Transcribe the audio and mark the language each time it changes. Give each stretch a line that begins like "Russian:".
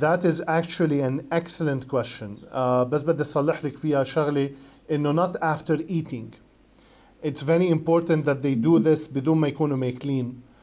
English: That is actually an excellent question.
Arabic: بس بدي أصلح لك فيها شغلة إنه
English: not after eating. It's very important that they do this
Arabic: بدون ما يكونوا ماكلين.